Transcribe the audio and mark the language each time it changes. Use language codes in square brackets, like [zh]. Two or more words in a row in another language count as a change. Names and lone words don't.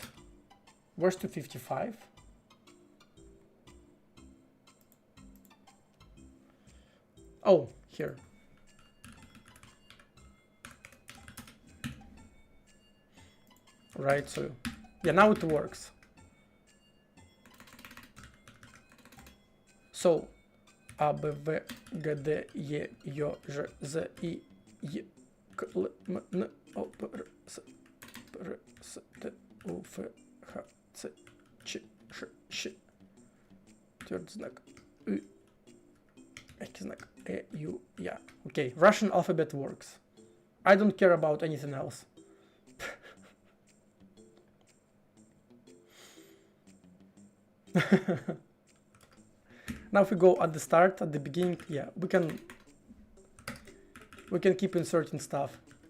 [en] Where's 255? Oh, here. Right, so yeah, now it works. So A, [ru] Б, В, Г, Д, Е, Й, Ж, З, И, Й, К, Л, М, Н, О, П, Р, С, П, Р, С, Т, У, Ф, Х, Ц, Ч, Ш, Ш. Твердый знак Ü. Мягкий знак E, U, [en] yeah. Okay, Russian alphabet works. I don't care about anything else. Now if we go at the start, at the beginning, yeah, we can keep inserting stuff.